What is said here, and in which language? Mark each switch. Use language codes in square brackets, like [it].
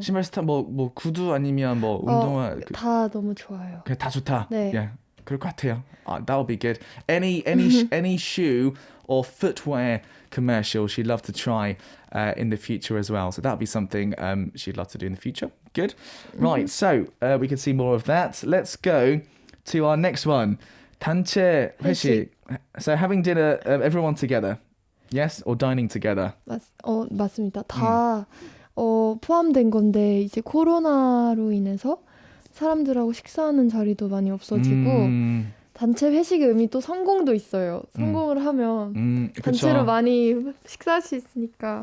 [ko] 신발 스타 뭐 구두 아니면 뭐 운동화 다 너무 좋아요. 그냥 다 좋다. 네. [en] Yeah. [ko] 그럴 것 같아요. [en] That would be good. Any shoe or footwear commercial she'd love to try in the future as well. So that would be something she'd love to do in the future. Good. Right. So we can see more of that. Let's go to our next one. [ko] 단체 회식. [en] So having dinner, everyone together. Yes, or dining together. [ko] 맞습니다. 다 포함된 건데 이제 코로나로 인해서 사람들하고 식사하는 자리도 많이 없어지고 단체 회식의 의미 또 성공도 있어요. 성공을 하면 단체로 많이 식사할 수 있으니까.